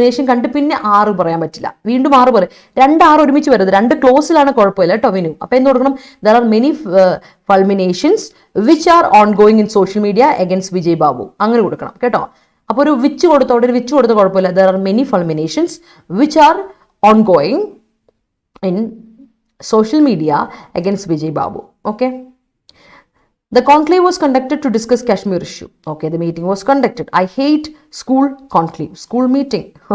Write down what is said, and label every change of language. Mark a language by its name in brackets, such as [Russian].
[Malayalam] കണ്ട് പിന്നെ 6 പറയാൻ പറ്റില്ല, വീണ്ടും 6 പറയും. 2 ഒരുമിച്ച് വരുന്നത്, 2 ക്ലോസിലാണ് കുഴപ്പമില്ല കേട്ടോ വിനു. അപ്പോൾ എന്ത് കൊടുക്കണം? [English] There are many fulminations which are ongoing in social media against Vijay Babu, [Malayalam] അങ്ങനെ കൊടുക്കണം കേട്ടോ. അപ്പോൾ ഒരു വിച്ച് കൊടുത്ത, അവിടെ ഒരു വിച്ച് കൊടുത്ത കുഴപ്പമില്ല. [English] There are many fulminations which are ongoing in social media against Vijay Babu. Okay. The conclave was conducted to discuss Kashmir issue. Okay, the meeting was conducted. I hate school conclave, school meeting.